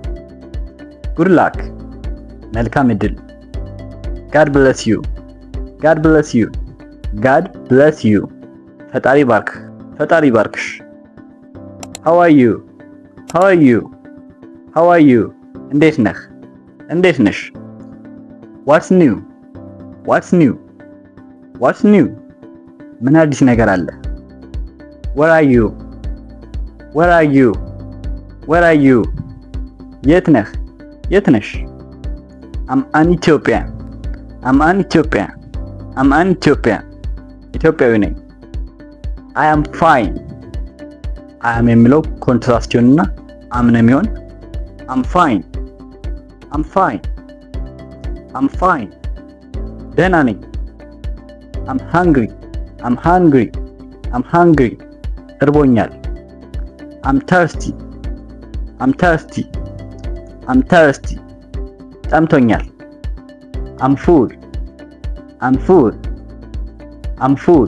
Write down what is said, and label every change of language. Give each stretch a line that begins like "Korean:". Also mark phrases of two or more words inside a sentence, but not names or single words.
English: Good luck።
Amharic: መልካም እድል።
English: God bless you God bless you God bless you።
Amharic: ፈጣሪ ባርክ ፈጣሪ ባርክሽ።
English: How are you how are you how are you።
Amharic: እንዴት ነህ እንዴት ነሽ።
English: What's new what's new what's new።
Amharic: ምን አዲስ ነገር አለ።
English: Where are you Where are you? Where are you?
Amharic: የት ነህ? የት ነሽ?
English: I'm an Ethiopian. I'm an Ethiopian. I'm an Ethiopian.
Amharic: ኢትዮጵያዊ ነኝ።
English: I am fine. I am
Amharic: የሚለው ኮንትራስቲዮን እና am ነው የሚሆን።
English: I'm fine. I'm fine. I'm fine.
Amharic: ደህና ነኝ።
English: I'm hungry. I'm hungry. I'm hungry. እርቦኛል። I'm thirsty. I'm thirsty. I'm thirsty. ጠምቶኛል። I'm full. I'm full. I'm full.